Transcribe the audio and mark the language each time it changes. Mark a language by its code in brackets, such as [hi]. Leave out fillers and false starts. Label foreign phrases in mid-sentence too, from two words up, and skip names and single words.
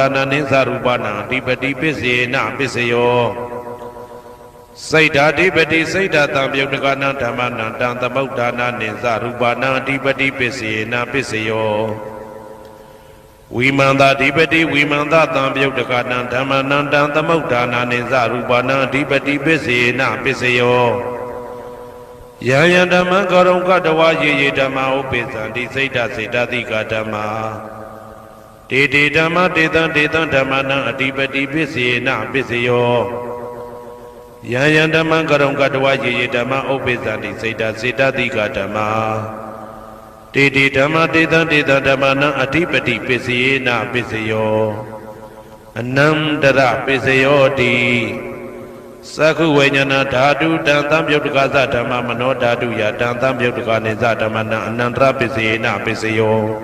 [pi] နနိသရူပနံအဓိပတိပစ္စေနပစ္စယောစိတ်ဓာဓိပတိစိတ်ဓာတံပြုတ်တကနံဓမ္မနံတံသမုဒ္ဒါနနိသရူပနံအဓိပတိပစ္စေနပစ္စယောဝိမန္တဓိပတိဝိမန္တတံပြုတ်တကနံဓမ္မနံတံသမုဒ္ဒါနနိသရူပနံအဓိပတိပစ္စေနပစ္စယောယံယံဓမ္မံကောရုံကတဝယေယေဓမ္မဥပ္ပိသန္တိစိတ်တစေတသိကဓမ္မာတေတေဓမ္မတေတံတေတံဓမ္မနံအာရမဏပစ္စေနပစ္စယော [sa] हरे कृष्ण हरे कृष्ण कृष्ण कृष्ण हरे हरे हरे राम हरे राम राम राम हरे हरे. [pi] ယံယံဓမ္မံကောရုံကတဝယေယေဓမ္မဥပ္ပိသန္တိစိတ်တစေတသိကဓမ္မာတေတေဓမ္မတေတံဓမ္မနံအတိပတိပစ္စေနပစ္စယောယံယံဓမ္မံကရုံကတ ဝယေယေဓမ္မဥပ္ပိသန္တိစေတစေတတိကဓမ္မာတေတေဓမ္မတေတံဓမ္မနံအတိပတိပစ္စေနပစ္စယောအနန္တရပစ္စယောတိသက္ခုဝိညာဏဓာတုတံသံပြုတ်တကသဓမ္မမနောဓာတုယတံသံပြုတ်တကနေသဓမ္မနံအနန္တရပစ္စေနပစ္စယော